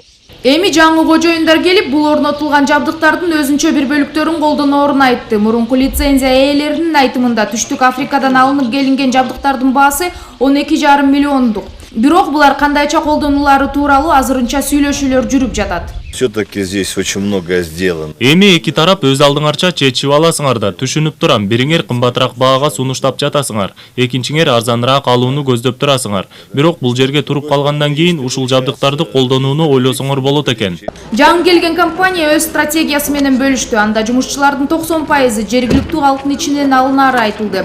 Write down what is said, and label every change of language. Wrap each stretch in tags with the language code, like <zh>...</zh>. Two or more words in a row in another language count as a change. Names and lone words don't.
<ky>Эми жаңы кожоюндар келип, бул орнотулган жабдыктардын өзүнчө бир бөлүктөрүн колдоноорун айтты. Мурунку лицензия ээлеринин айтымында Түштүк Африкадан алынып келинген жабдыктардын баасы 12,5 миллиондук. Бирок булар кандайча колдонулары тууралуу азырынча сүйлөшүүлөр жүрүп жатат.</ky> <ru>Все-таки здесь очень многое сделано.</ru> <ky>Эми эки тарап өз алдыңарча чечип аласыңар да, түшүнүп турам. Бириңер кымбатыраак баага сунуштап жатасыңар, экинчиңер арзаныраак алууну көздөп турасыңар. Бирок бул жерге туруп калгандан кийин ушул жабдыктарды колдонууну ойлосоңор болот экен. Жаңы келген компания өз стратегиясы менен бөлүштү. Анда жумушчулардын 90% жергиликтүү алтын ичинен алынары айтылды.</ky>